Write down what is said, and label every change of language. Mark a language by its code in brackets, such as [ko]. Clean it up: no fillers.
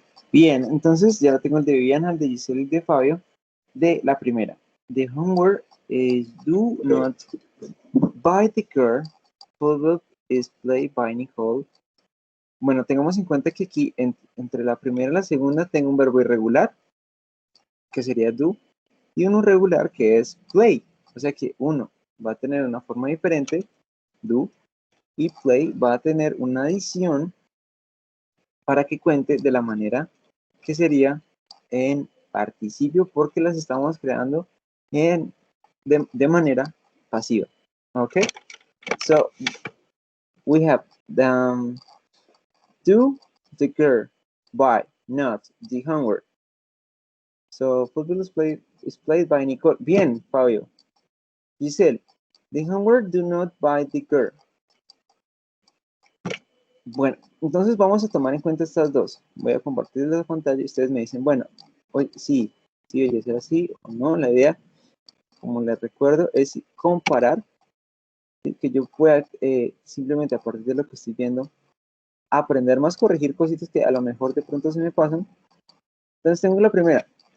[es] Bien, entonces ya tengo el de Viviana, el de Giselle y el de Fabio. De la primera. [en] The homework is do not by the girl. Football is played by Nicole. [es] Bueno, tengamos en cuenta que aquí entre la primera y la segunda tengo un verbo irregular, que sería do, y uno regular, que es play. O sea que uno va a tener una forma diferente, do, y play va a tener una adición para que cuente de la manera que sería en participio, porque las estamos creando de manera pasiva. [en] Okay, so we have do the girl by, not the homework. So football is played by Nicole. [es] Bien, [en] Fabio. Giselle, the homework do not by the girl. [es] Bueno, entonces vamos a tomar en cuenta estas dos. Voy a compartir la pantalla y ustedes me dicen, bueno, hoy sí, debería ser así o no. La idea, como les recuerdo, es comparar, que yo pueda simplemente a partir de lo que estoy viendo, aprender más, corregir cositas que a lo mejor de pronto se me pasan. Entonces tengo la primera.